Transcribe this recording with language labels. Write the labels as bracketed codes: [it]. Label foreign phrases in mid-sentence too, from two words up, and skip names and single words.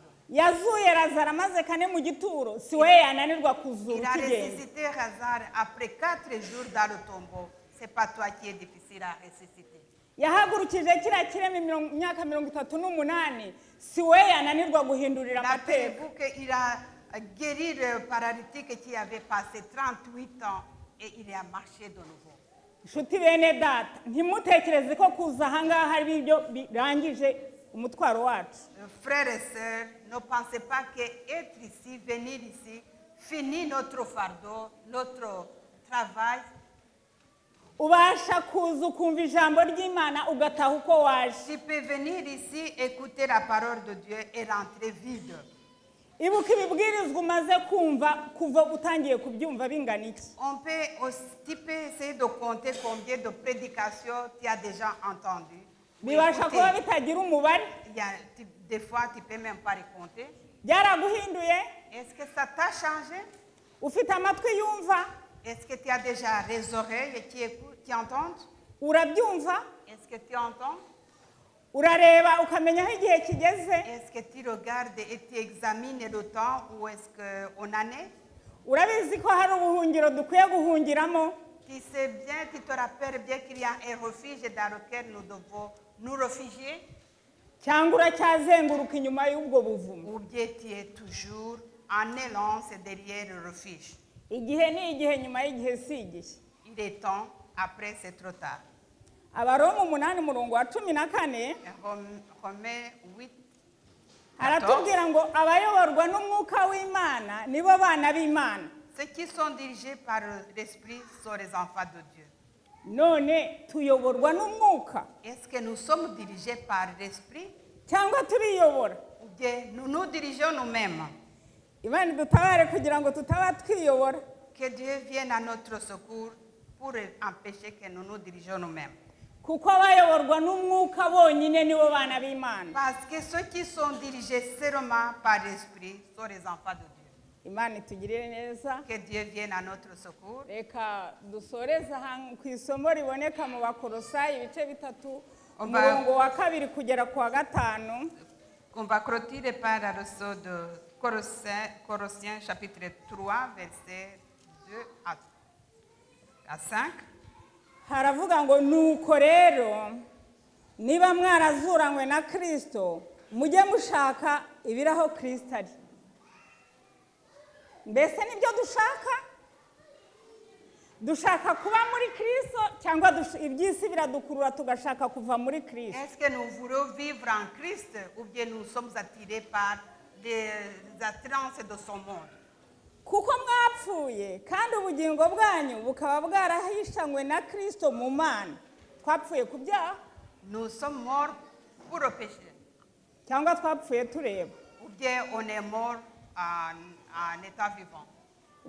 [rw] Yazuye Lazaro amaze kane mu gituro si we yananirwa kuzura [fr] Il a [rw] ukigenda. [fr] ressuscité Lazare après 4 jours dans le tombeau. Ce n'est pas toi qui est difficile à ressusciter. [rw] Yahagurukije kiriya kirema imyaka 38 si we yananirwa guhindurira amateka. [fr] Rappelez-vous qu'il a guéri le paralytique qui avait passé 38 ans et il a marché de nouveau. [rw] Inshuti bene data ntimutekereze ko kuza ahangaha ari ibyo birangije umutwaro wacu. [fr] Frères et sœurs, ne pensez pas qu'être ici, venir ici, finit notre fardeau, notre travail. [rw] Ubasha kuza ukumva ijambo ry'Imana ugataha uko waje. [fr] Tu peux venir ici, écouter la parole de Dieu et rentrer vide. [rw] Ibuka ibibwirizwa umaze kumva kuva utangiye kubyumva bingana iki. [fr] Tu peux essayer de compter combien de prédications tu as déjà entendues. [rw] Bibasha kuba bitagira umubare. [fr] Des fois, tu ne peux même pas les compter. [rw] Byaraguhinduye? [fr] Est-ce que ça t'a changé? [rw] Ufite amatwi yumva? [fr] Est-ce que tu as déjà les oreilles qui écoutent, qui entendent? [rw] Urabyumva? [fr] Est-ce que tu entends? [rw] Urareba ukamenya aho igihe kigeze? [fr] Est-ce que tu regardes et tu examines le temps où est-ce qu'on en est? [rw] Urabizi ko hari ubuhungiro dukwiye guhungiramo? [fr] Tu sais bien, tu te rappelles bien qu'il y a un refuge dans lequel nous devons nous réfugier? [rw] Cyangwa uracyazenguruka inyuma y'ubwo buvumo? [fr] Ou bien tu es toujours en élan derrière le refuge? [rw] Igihe ni igihe nyuma y'igihe si igihe. [fr] Il est temps, après c'est trop tard. [rw] Abaroma 8:14 [fr] Romains 8. [rw] aratubwira ngo abayoborwa n'umwuka w'Imana nibo bana b'Imana. [fr] Ceux qui sont dirigés par l'Esprit sont les enfants de Dieu. [rw] None tuyoborwa n'umwuka [fr] Est-ce que nous sommes dirigés par l'Esprit [rw] cyangwa turiyobora? [fr] ou bien nous nous dirigeons nous-mêmes? [rw] Imana dutabare kugira ngo tutaba twiyobora. [fr] Que Dieu vienne à notre secours pour empêcher que nous nous dirigeons nous-mêmes. [rw] Kuko abayoborwa n'umwuka bonyine nibo bana b'Imana. [fr] Parce que ceux qui sont dirigés seulement par l'Esprit sont les enfants de Dieu. [rw] Imana itugirire neza. [fr] Que Dieu vienne à notre secours. [rw] Reka dusoreze ku isomo riboneka mu Bakolosayi ibice 3 umurongo wa 2 kugera ku wa 5. [fr] On va clôturer par la leçon de Colossiens chapitre 3 versets 2 à 5. [rw] Haravuga ngo nuko rero niba mwarazuranywe na Kristo mujye mushaka ibiraho Kristo ari. Mbese nibyo dushaka kuba muri Kristo cyangwa iby'isi biradukurura tugashaka kuva muri Kristo? [fr] Est-ce que nous voulons vivre en Christ ou bien nous sommes attirés par les attirances de son monde? [rw] Kuko mwapfuye kandi ubugingo bwanyu bukaba bwarahishanywe na Kristo mu Mana. Twapfuye ku byaha? [fr] Nous sommes morts pour le péché. [rw] Cyangwa twapfuye tureba? [fr] Ou bien on est mort en état vivant.